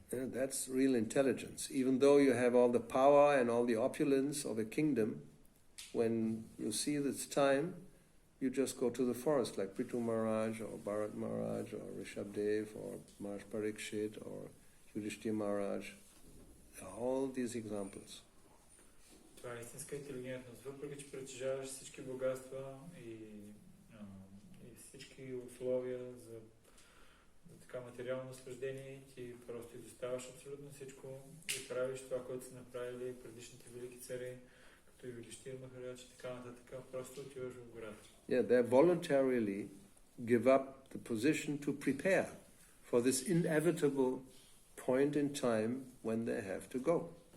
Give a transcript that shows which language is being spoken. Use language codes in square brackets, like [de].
[en] Yeah, that's real intelligence. Even though you have all the power and all the opulence of a kingdom, when you see this time, you just go to the forest like Prithu Maharaj or Bharat Maharaj or Rishabdev or Maharaj Parikshit or Yudhishthira Maharaj. All these examples. [bg] Това е истинска интелигентност. Въпреки че притежаваш всички богатства и всички условия за така материално наслаждение, ти просто изоставаш абсолютно всичко и правиш това, което са направили предишните велики цари, като и Юдиштир Махарадж и така нататък. Просто отиваш в гората. [en] Yeah, they voluntarily give up the position to prepare for this inevitable point in time when they have to go.